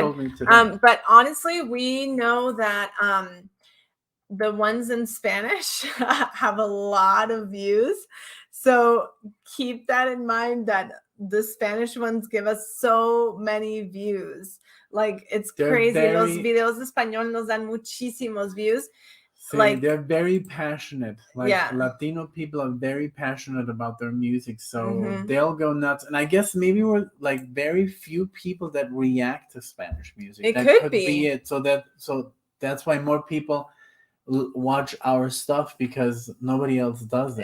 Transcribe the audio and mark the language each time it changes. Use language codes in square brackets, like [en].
[en] Told me today. But honestly, we know that the ones in Spanish have a lot of views. So keep that in mind, that the Spanish ones give us so many views. Like, it's crazy. [es] Los videos de español nos dan muchísimos views. [en] Like, they're very passionate. Like, Latino people are very passionate about their music. So they'll go nuts. And I guess maybe we're like very few people that react to Spanish music. That could be it. So that's why more people watch our stuff, because nobody else does it.